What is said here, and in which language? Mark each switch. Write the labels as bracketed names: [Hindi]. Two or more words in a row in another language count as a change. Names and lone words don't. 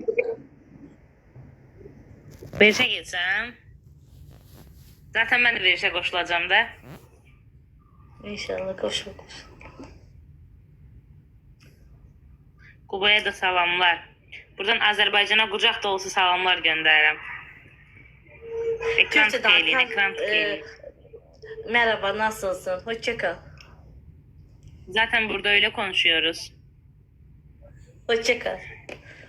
[Azerbaijani] Verişə getsəm. Zaten mən də verişə qoşulacam da. İnşallah qoşul. Qubaya da salamlar. Buradan Azərbaycana qucaq dolusu salamlar göndərirəm. [Turkish] Ekran tıklayın. Merhaba, nasılsın? Hoşça kal. Zaten burada öyle konuşuyoruz. Hoşça kal.